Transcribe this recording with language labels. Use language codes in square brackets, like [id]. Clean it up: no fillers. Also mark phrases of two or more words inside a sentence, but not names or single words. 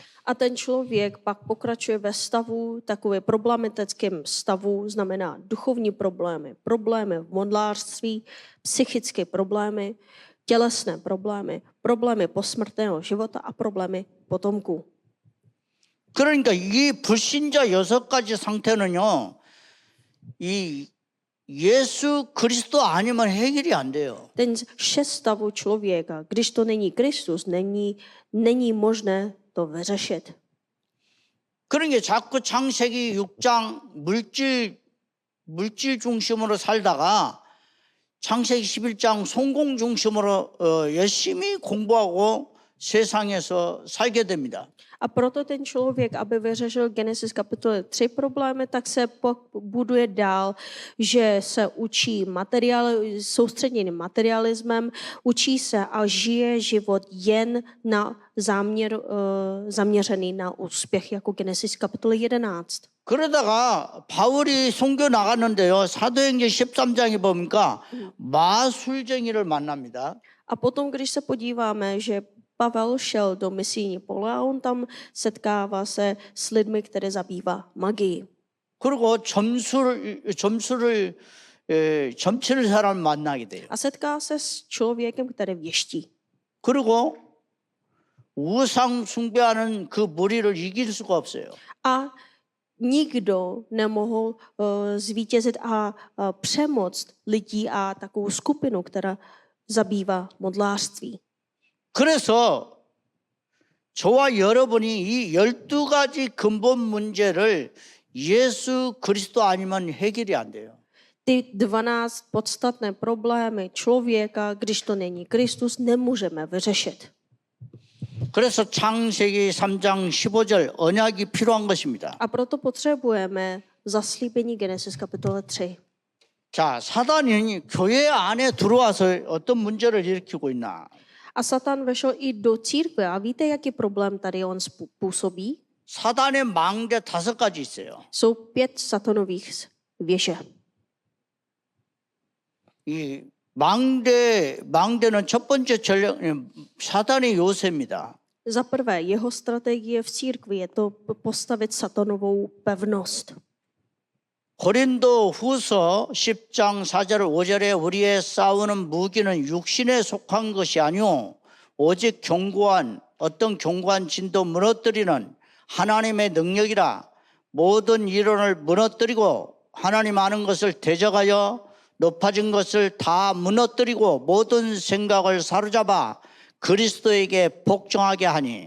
[cs] A ten člověk pak pokračuje ve stavu, takové problematickém stavu, znamená duchovní problémy, problémy v modlářství, psychické problémy, tělesné problémy, problémy posmrtného života a problémy potomků. [ko] 그러니까 이 불신자 6가지 상태는요. 이 예수 그리스도 아니면 해결이 안 돼요. [cs] Ten 6 stavů člověka, když to není Kristus, není možné to vyřešit. [ko] 그러니까 자꾸 창세기 6장 물질 중심으로 살다가 창세기 11장 성공 중심으로 열심히 공부하고 세상에서 살게 됩니다. [cs] A proto ten člověk, aby vyřešil Genesis kapitole 3 problémy, tak se buduje dál, že se učí soustředěným materialismem, učí se a žije život jen na zaměřený na úspěch, jako Genesis kapitole 11. [ko] 그러다가 바울이 선교 나갔는데요. 사도행전 13장에 보니까 마술쟁이를 만납니다. [cs] A potom, když se podíváme, že Pavel šel do misijní pole a on tam setkává se s lidmi, které zabývá magii. [ko] 그리고 점치는 사람을 만나게 돼요. [cs] A setká se s člověkem, který věští. [ko] 그리고 우상 숭배하는 그 무리를 이길 수가 없어요. [cs] A nikdo nemohl zvítězit a přemoct lidí a takovou skupinu, která zabývá modlářství. [ko] 그래서 저와 여러분이 이 12가지 근본 문제를 예수 그리스도 아니면 해결이 안 돼요. [cs] Ty 12 podstatné problémy člověka, když to není Kristus, nemůžeme vyřešit. [ko] 그래서 창세기 3장 15절 언약이 필요한 것입니다. [cs] A proto potřebujeme zaslíbení Genesis kapitole 3. [ko] 자, 사단이 교회 안에 들어와서 어떤 문제를 일으키고 있나? [cs] A Satan vešel i do církve. A víte, jaký problém tady on působí? [ko] 사단의 망대 5가지 있어요. [cs] Jsou 5 satanových věže. [ko] 이 망대는 첫 번째 전략 사단의 요새입니다. [cs] Za prvé, jeho strategie v církvi je to postavit satanovou pevnost. [ko] 고린도 후서 10장 4절 5절에 우리의 싸우는 무기는 육신에 속한 것이 아니오 오직 어떤 견고한 진도 무너뜨리는 하나님의 능력이라 모든 이론을 무너뜨리고 하나님 아는 것을 대적하여 높아진 것을 다 무너뜨리고 모든 생각을 사로잡아 그리스도에게 복종하게 하니.